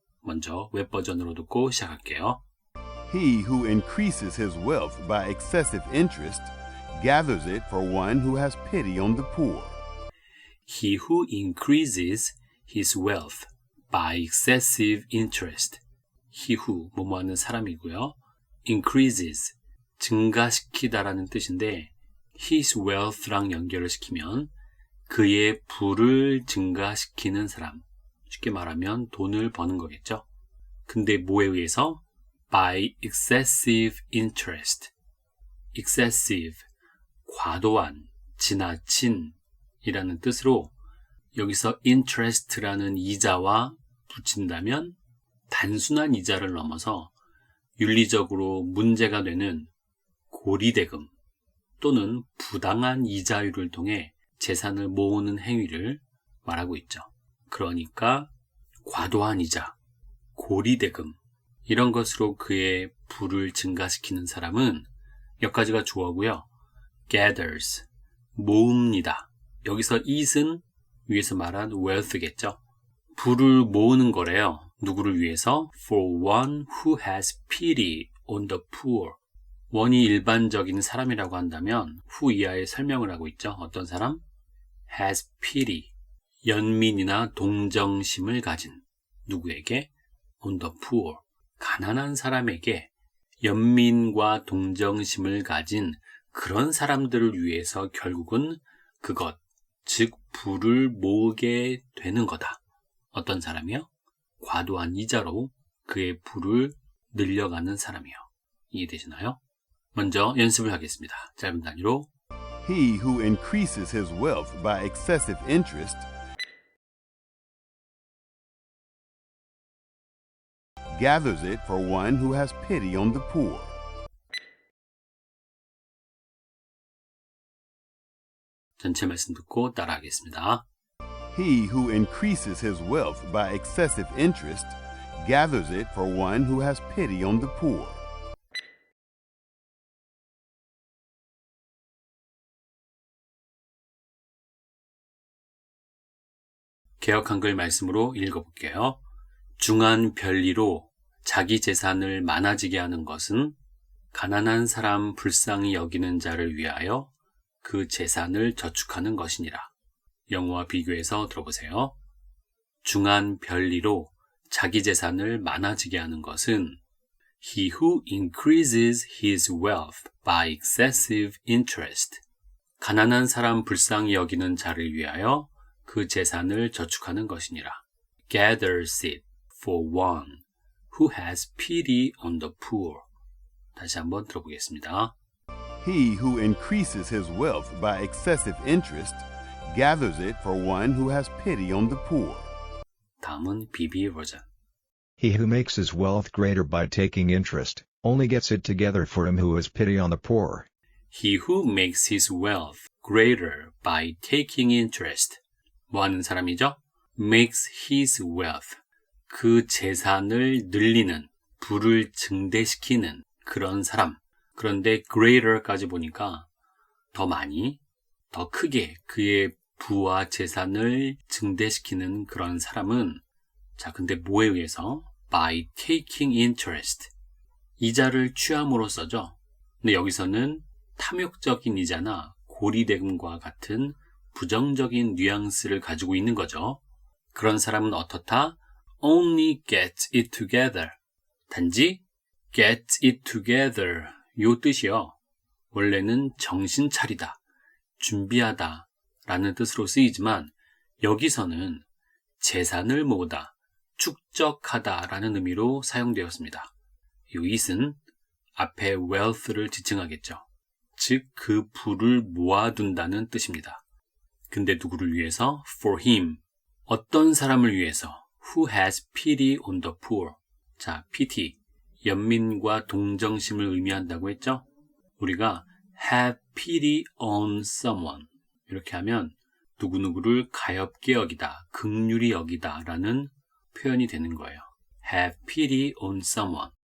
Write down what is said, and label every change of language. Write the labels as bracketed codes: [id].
[ko] 먼저 웹버전으로 듣고 시작할게요. [en] He who increases his wealth by excessive interest gathers it for one who has pity on the poor. He who increases his wealth by excessive interest. [ko] He who 뭐뭐 하는 사람이고요. increases 증가시키다라는 뜻인데 his wealth랑 연결을 시키면 그의 부를 증가시키는 사람, 쉽게 말하면 돈을 버는 거겠죠. 근데 뭐에 의해서? [en] By excessive interest. [ko] excessive, 과도한, 지나친 이라는 뜻으로 여기서 interest라는 이자와 붙인다면 단순한 이자를 넘어서 윤리적으로 문제가 되는 고리대금 또는 부당한 이자율을 통해 재산을 모으는 행위를 말하고 있죠. 그러니까 과도한 이자, 고리대금 이런 것으로 그의 부를 증가시키는 사람은 몇 가지가 주어고요. gathers, 모읍니다. 여기서 it은 위에서 말한 wealth겠죠. 부를 모으는 거래요. 누구를 위해서? [en] For one who has pity on the poor. [ko] 원이 일반적인 사람이라고 한다면 후 이하에 설명을 하고 있죠. 어떤 사람? has pity, 연민이나 동정심을 가진 누구에게? [en] on the poor, [ko] 가난한 사람에게 연민과 동정심을 가진 그런 사람들을 위해서 결국은 그것, 즉 부를 모으게 되는 거다. 어떤 사람이요? 과도한 이자로 그의 부를 늘려가는 사람이요. 이해되시나요? 먼저 연습을 하겠습니다. 짧은 단위로. [en] He who increases his wealth by excessive interest gathers it for one who has pity on the poor. [ko] 전체 말씀 듣고 따라하겠습니다. [en] He who increases his wealth by excessive interest gathers it for one who has pity on the poor. [ko] 개역 한글 말씀으로 읽어볼게요. 중한 별리로 자기 재산을 많아지게 하는 것은 가난한 사람 불쌍히 여기는 자를 위하여 그 재산을 저축하는 것이니라. 영어와 비교해서 들어보세요. 중한 별리로 자기 재산을 많아지게 하는 것은 [en] He who increases his wealth by excessive interest. [ko] 가난한 사람 불쌍히 여기는 자를 위하여 그 재산을 저축하는 것이니라. [en] gathers it for one who has pity on the poor. [ko] 다시 한번 들어보겠습니다. [en] He who increases his wealth by excessive interest gathers it for one who has pity on the poor. [ko] 다음은 BB 버전. [en] He who makes his wealth greater by taking interest, only gets it together for him who has pity on the poor. He who makes his wealth greater by taking interest. [ko] 뭐 하는 사람이죠? [en] makes his wealth. [ko] 그 재산을 늘리는, 부를 증대시키는 그런 사람. 그런데 greater까지 보니까 더 많이, 더 크게 그의 부와 재산을 증대시키는 그런 사람은 자, 근데 뭐에 의해서? [en] by taking interest. [ko] 이자를 취함으로써죠. 근데 여기서는 탐욕적인 이자나 고리대금과 같은 부정적인 뉘앙스를 가지고 있는 거죠. 그런 사람은 어떻다? [en] only get it together. [ko] 단지 get it together 요 뜻이요. 원래는 정신 차리다, 준비하다 라는 뜻으로 쓰이지만 여기서는 재산을 모으다, 축적하다 라는 의미로 사용되었습니다. 이 it은 앞에 wealth를 지칭하겠죠. 즉 그 부를 모아둔다는 뜻입니다. 근데 누구를 위해서? [en] For him, [ko] 어떤 사람을 위해서 [en] who has pity on the poor. [ko] 자, pity, 연민과 동정심을 의미한다고 했죠? 우리가 [en] have pity on someone [ko] 이렇게 하면 누구누구를 가엾게 여기다, 긍휼히 여기다 라는 표현이 되는 거예요. [en] have pity on someone.